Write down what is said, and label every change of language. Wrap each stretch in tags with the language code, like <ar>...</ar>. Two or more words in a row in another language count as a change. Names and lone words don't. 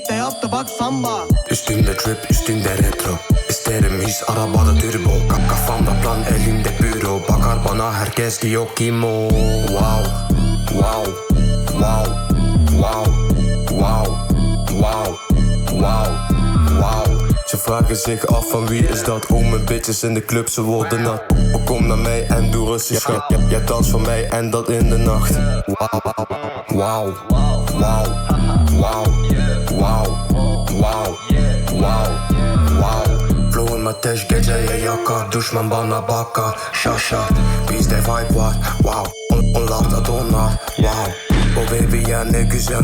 <tr>yaptı bak samba. Üstümde trip, üstünde retro. İsterim his, arabada turbo. Kafamda plan, elimde büro. Bakar bana herkes diyor kim o. Wow, wow, wow, wow, wow, wow, wow, wow.</tr> <nl>Ze vragen zich af van wie is dat. Oh, mijn bitches in de club, ze worden nat. Oh, kom naar mij en doe rustig schat. Jij dans voor mij en dat in de nacht. Wow, wow, wow, wow, wow, wow, wow, wow.</nl> <tr>Flow'un ateş geceye yakar. Düşman bana bakar. Şaşar, bizde vibe var. Wow, onlar da donar. Wow,</tr> <en>oh baby</en> <tr>ya ne güzel.</tr>